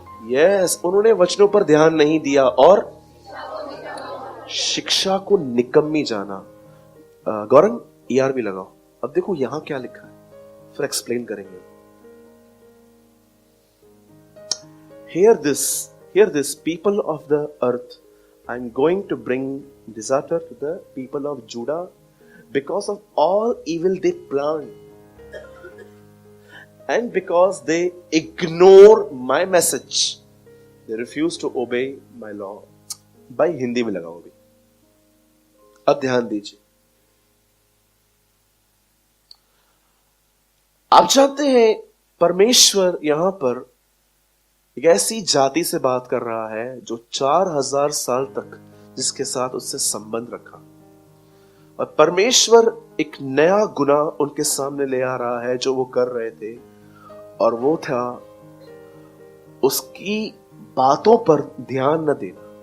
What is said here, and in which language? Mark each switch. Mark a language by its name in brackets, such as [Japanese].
[Hindi] Yes, उन्होंने वचनों पर ध्यान नहीं दिया और शिक्षा को निकम्मी जाना। गौरंग ER भी लगाओ। अब देखो यहां क्या लिखा है, फिर एक्सप्लेन करेंगे। [English] Hear this people of the earth, I am going to bring disaster to the people of Judah because of all evil they plan and because they ignore my message, they refuse to obey my law। [Hindi] भाई हिंदी में लगाओ भी। अब ध्यान दीजिए, आप जानते हैं परमेश्वर यहां पर एक ऐसी जाति से बात कर रहा है जो 4000 साल तक जिसके साथ उससे संबंध रखा, और परमेश्वर एक नया गुनाह उनके सामने ले आ रहा है जो वो कर रहे थे, और वो था उसकी बातों पर ध्यान न देना।